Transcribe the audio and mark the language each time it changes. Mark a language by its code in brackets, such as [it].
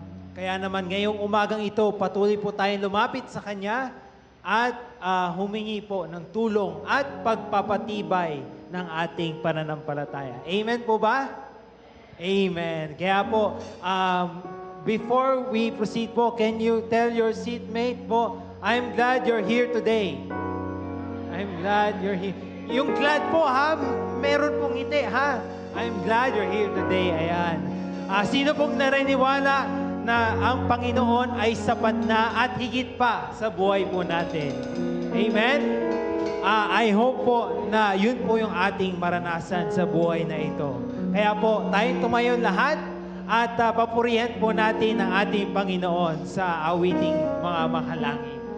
[tl] Kaya naman ngayong umagang ito, patuloy po tayong lumapit sa Kanya at humingi po ng tulong at pagpapatibay ng ating pananampalataya. Amen po ba? Amen. Kaya po, [en] before we proceed po, can you tell your seatmate po, I'm glad you're here today. I'm glad you're here. [tl] Yung glad po ha, meron pong ngiti ha. [en] I'm glad you're here today. [tl] Ayan. Sino pong nariniwala na ang Panginoon ay sapat na at higit pa sa buhay po natin? Amen? [en] I hope [tl] po na yun po yung ating maranasan sa buhay na ito. Kaya po, tayong tumayo lahat at papurihan po natin ang ating Panginoon sa awiting mga mahalangin.